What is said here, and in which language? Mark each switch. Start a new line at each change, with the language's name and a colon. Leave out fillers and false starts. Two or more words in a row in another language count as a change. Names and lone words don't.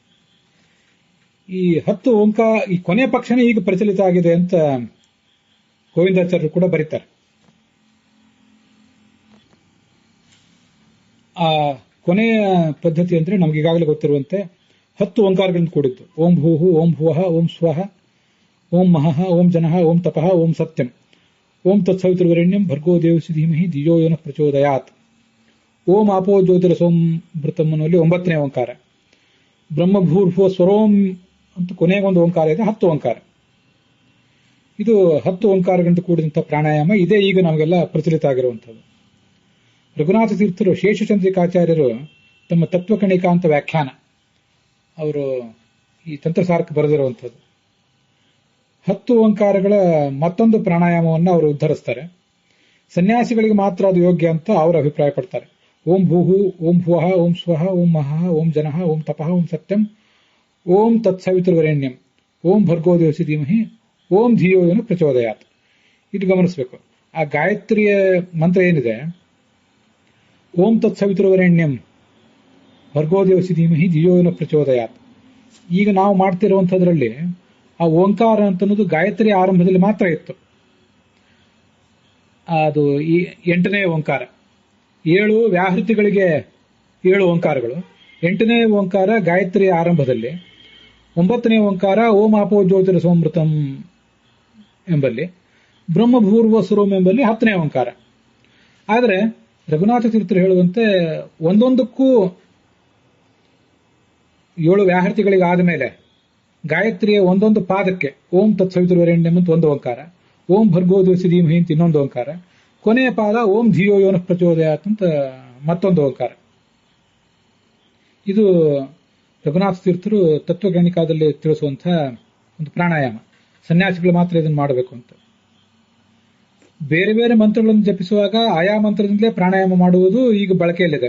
Kannada: ಈ 10 ಓಂಕಾರ, ಈ ಕೊನೆಯ ಪಕ್ಷನೇ ಈಗ ಪ್ರಚಲಿತ ಆಗಿದೆ ಅಂತ ಗೋವಿಂದಾಚಾರ್ಯರು ಕೂಡ ಬರೀತಾರೆ. ಆ ಕೊನೆಯ ಪದ್ಧತಿ ಅಂದ್ರೆ ನಮ್ಗೆ ಈಗಾಗಲೇ ಗೊತ್ತಿರುವಂತೆ 10 ಓಂಕಾರಗಳಿಂದ ಕೂಡಿದ್ದು.
Sanskrit: ಓಂ ಭೂಹು, ಓಂ ಭುವಃ, ಓಂ ಸ್ವಃ, ಓಂ ಮಹಃ, ಓಂ ಜನಃ, ಓಂ ತಪಃ, ಓಂ ಸತ್ಯಂ, ಓಂ ತತ್ಸವಿತುರ್ವರೆಣ್ಯಂ ಭರ್ಗೋ ದೇವಸ್ಯ ಧೀಮಹಿ ಧಿಯೋ ಯೋನಃ ಪ್ರಚೋದಯಾತ್, ಓಂ ಆಪೋ ಜ್ಯೋತಿರಸೋಮೃತಂ
Kannada: ಅನ್ನುವಲ್ಲಿ 9ನೇ ಓಂಕಾರ,
Sanskrit: ಬ್ರಹ್ಮಭೂರ್ಭುವ ಸ್ವರೋಂ
Kannada: ಅಂತ ಕೊನೆಗೊಂದು ಓಂಕಾರ ಇದೆ. 10 ಓಂಕಾರ. ಇದು 10 ಓಂಕಾರಗಳಿಂದ ಕೂಡಿದಂತಹ ಪ್ರಾಣಾಯಾಮ ಇದೇ ಈಗ ನಮಗೆಲ್ಲ ಪ್ರಚಲಿತ ಆಗಿರುವಂಥದ್ದು. ರಘುನಾಥ ತೀರ್ಥರು, ಶೇಷಚಂದ್ರಿಕಾಚಾರ್ಯರು ತಮ್ಮ ತತ್ವಕಣಿಕಾ ಅಂತ ವ್ಯಾಖ್ಯಾನ ಅವರು ಈ ತಂತ್ರಸಾರಕ್ಕೆ ಬರೆದಿರುವಂಥದ್ದು 10 ಓಂಕಾರಗಳ ಮತ್ತೊಂದು ಪ್ರಾಣಾಯಾಮವನ್ನು ಅವರು ಉದ್ಧರಿಸ್ತಾರೆ. ಸನ್ಯಾಸಿಗಳಿಗೆ ಮಾತ್ರ ಅದು ಯೋಗ್ಯ ಅಂತ ಅವರು ಅಭಿಪ್ರಾಯ ಪಡ್ತಾರೆ.
Sanskrit: ಓಂ ಭೂಹು, ಓಂ ಭುವಃ, ಓಂ ಸ್ವಃ, ಓಂ ಮಹಃ, ಓಂ ಜನಃ, ಓಂ ತಪಃ, ಓಂ ಸತ್ಯಂ, ಓಂ ತತ್ಸವಿತುರ್ವರೆಣ್ಯಂ, ಓಂ ಭರ್ಗೋ ದೇವಸ್ಯ ಧೀಮಹಿ, ಓಂ ಧಿಯೋ ಯೋನಃ ಪ್ರಚೋದಯಾತ್.
Kannada: ಇದು ಗಮನಿಸಬೇಕು. ಆ ಗಾಯತ್ರಿಯ ಮಂತ್ರ ಏನಿದೆ,
Sanskrit: ಓಂ ತತ್ಸವಿತುರ್ವರೆಣ್ಯಂ ಭರ್ಗೋ ದೇವಸ್ಯ ಧೀಮಹಿ ಧಿಯೋ ಯೋನಃ ಪ್ರಚೋದಯಾತ್,
Kannada: ಈಗ ನಾವು ಮಾಡ್ತಿರುವಂಥದ್ರಲ್ಲಿ ಆ ಓಂಕಾರ ಅಂತನ್ನೋದು ಗಾಯತ್ರಿ ಆರಂಭದಲ್ಲಿ ಮಾತ್ರ ಇತ್ತು. ಅದು ಈ 8ನೇ ಓಂಕಾರ. 7 ವ್ಯಾಹೃತಿಗಳಿಗೆ 7 ಓಂಕಾರಗಳು. 8ನೇ ಓಂಕಾರ ಗಾಯತ್ರಿ ಆರಂಭದಲ್ಲಿ, 9ನೇ ಓಂಕಾರ
Sanskrit: ಓಂ ಆಪೋ ಜ್ಯೋತಿರಸೋಮೃತಂ
Kannada: ಎಂಬಲ್ಲಿ,
Sanskrit: ಬ್ರಹ್ಮಭೂರ್ವ ಸ್ವರೋಂ
Kannada: ಎಂಬಲ್ಲಿ 10ನೇ ಓಂಕಾರ. ಆದರೆ ರಘುನಾಥ ತೀರ್ಥರು ಹೇಳುವಂತೆ ಒಂದೊಂದಕ್ಕೂ 7 ವ್ಯಾಹೃತಿಗಳಿಗೆ ಆದಮೇಲೆ ಗಾಯತ್ರಿಯ ಒಂದೊಂದು ಪಾದಕ್ಕೆ
Sanskrit: ಓಂ ತತ್ಸವಿತುರ್ವರೆಣ್ಯಂ
Kannada: ಅಂತ ಒಂದು ಓಂಕಾರ,
Sanskrit: ಓಂ ಭರ್ಗೋ ದೇವಸ್ಯ ಧೀಮಹಿ
Kannada: ಅಂತ ಇನ್ನೊಂದು ಓಂಕಾರ, ಕೊನೆಯ ಪಾದ
Sanskrit: ಓಂ ಧಿಯೋ ಯೋನಃ ಪ್ರಚೋದಯಾತ್
Kannada: ಅಂತ ಮತ್ತೊಂದು ಓಂಕಾರ. ಇದು ರಘುನಾಥ ತೀರ್ಥರು ತತ್ವಗಣಿಕಾದಲ್ಲಿ ತಿಳಿಸುವಂತಹ ಒಂದು ಪ್ರಾಣಾಯಾಮ. ಸನ್ಯಾಸಿಗಳು ಮಾತ್ರ ಇದನ್ನು ಮಾಡಬೇಕು ಅಂತ. ಬೇರೆ ಬೇರೆ ಮಂತ್ರಗಳನ್ನು ಜಪಿಸುವಾಗ ಆಯಾ ಮಂತ್ರದಿಂದಲೇ ಪ್ರಾಣಾಯಾಮ ಮಾಡುವುದು ಈಗ ಬಳಕೆಯಲ್ಲಿದೆ.